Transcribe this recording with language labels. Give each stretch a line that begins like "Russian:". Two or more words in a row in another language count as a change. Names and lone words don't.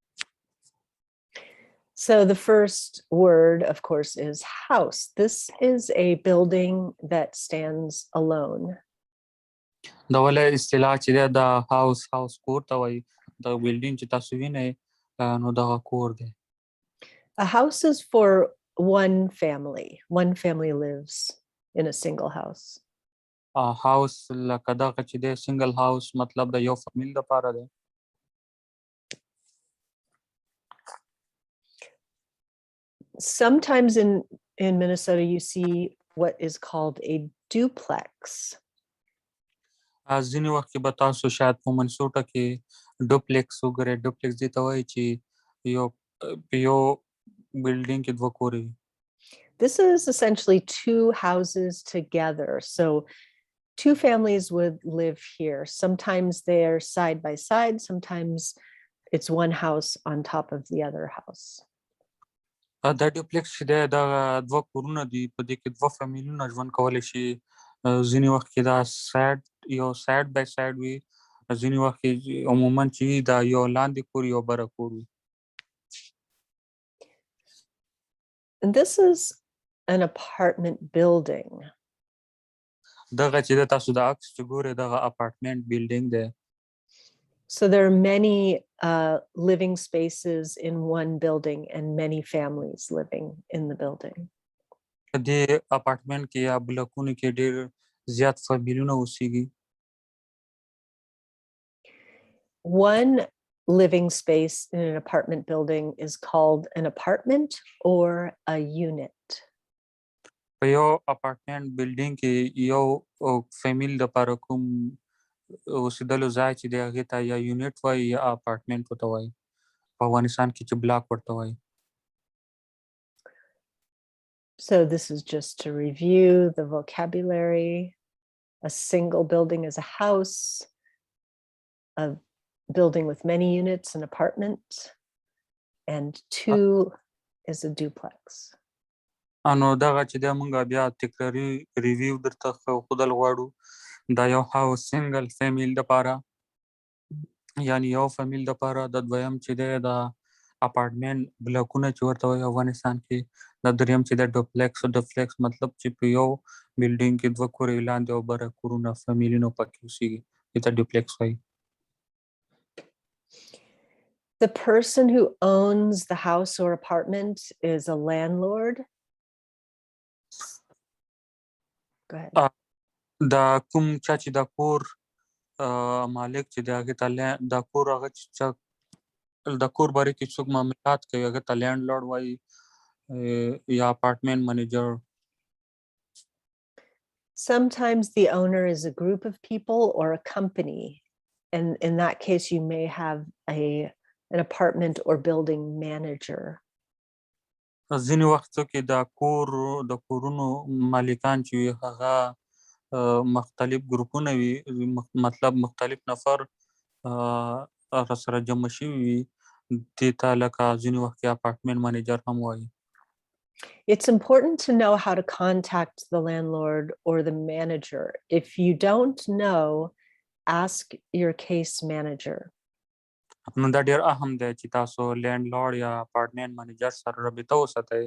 English: So the first word, of course, is house. This is a building that stands alone.
Pashto: دا ولې اصطلاح چې دی دا هاوس کور ته وایي. دا بلډینګ چې تاسو وینئ نو دغه کور دی.
English: A house is for one family. One family lives in a single house.
Pashto: هاوس لکه دغه چې دی
English: single house
Pashto: مطلب د یو فامیل لپاره دی.
English: Sometimes in Minnesota, you see what is called a duplex.
Pashto: ځینې وخت کې به تاسو شاید په منسوټه کې ډوپلیکس وګورئ. ډوپلیکس دې ته وایي چې یو بلډینګ کې دوه کورې وي.
English: This is essentially two houses together. So two families would live here. Sometimes they're side by side. Sometimes it's one house on top of the other house.
Pashto: دا ډوپلیکس چې دی دا دوه کورونه دي په دې کې دوه فامیلونه ژوند کولی شي. ځینې وخت کې دا
English: side by side
Pashto: وي. ځینې وخت کې عموما چې وي دا یو لاندې کور یو بره کور وي.
English: And this is an apartment building.
Pashto: دغه چې دی تاسو د عکس چې ګورئ دغه
English: apartment building
Pashto: دی.
English: So there are many living spaces in one building and many families living in the building.
Pashto: دې اپارټمنټ کې یا بلکونو کې ډېر زیات فامیلونه اوسېږي.
English: One living space in an apartment building is called an apartment or a unit.
Pashto: په یو
English: apartment building
Pashto: کې یو فامیل لپاره کوم اوسېدلو ځای چې دی هغې ته یا یونټ وایي یا اپارټمنټ ورته وایي. په افغانستان کې چې بلاک ورته وایي.
English: So this is just to review the vocabulary. A single building is a house. A building with many units, an apartment. And two is a duplex.
Pashto: نو دغه چې دی موږ بیا تکراري ریویو درته ښودل غواړو. دا یو
English: house single family
Pashto: دپاره یعنې یو فامیل دپاره. د دویم چې دی دا اپارټمنټ بلاکونه چې ورته وایي افغانستان کې. د دریم چې دی ډوپلیکس مطلب چې په یو بلډینګ کې دوه کورې لاندې او بره کورونه فامیلونه پکې اوسېږي. دې ته ډوپلیکس وایي.
English: The person who owns the house or apartment is a landlord. Go ahead.
Pashto: دا کوم چا چې دا کور مالک چې دی هغې ته دا کور هغه چې د کور باره کې څوک معاملات کوي هغه ته لینډ لارډ وایي یا
English: apartment manager. Sometimes the owner is a group of people or a company. And in that case, you may have an apartment or building manager.
Pashto: ځینې وختو کې د کورونو مالکان چې وي هغه مختلف ګروپونه وي. مطلب مختلف نفر سره جمع شوي وي. دې ته لکه ځینې وخت کې
English: apartment manager
Pashto: هم وایي.
English: It's important to know how to contact the landlord or the manager. If you don't know, ask your case manager.
Pashto: نو دا ډېر اهم دی چې تاسو لینډ لارډ یا
English: apartment manager
Pashto: سره رابطه وساتئ.